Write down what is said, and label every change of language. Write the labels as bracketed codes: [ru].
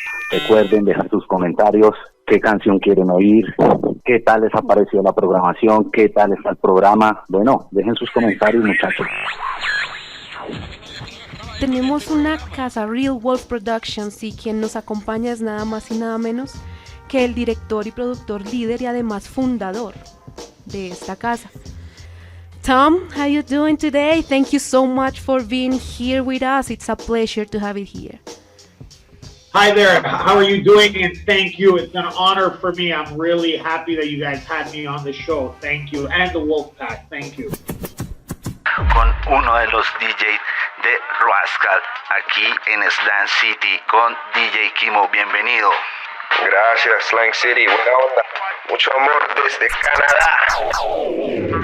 [es] Recuerden dejar sus comentarios, qué canción quieren oír, qué tal les apareció la programación, qué tal está el programa. Bueno, dejen sus comentarios, muchachos. Tenemos una casa, Real Wolf Productions, y quien nos acompaña es nada más y nada menos que el director y productor líder y además fundador de esta casa. [en] Tom, how you doing today? Thank you so much for being here with us. It's a pleasure to have it here. Hi there, how are you doing? And thank you. It's an honor for me. I'm really happy that you guys had me on the show. Thank you. And the Wolfpack. Thank you. [es] Con uno de los DJs de Rascal aquí en Slang City con DJ Kimo. Bienvenido. Gracias, Slang City. Buena onda. Mucho amor desde Canadá.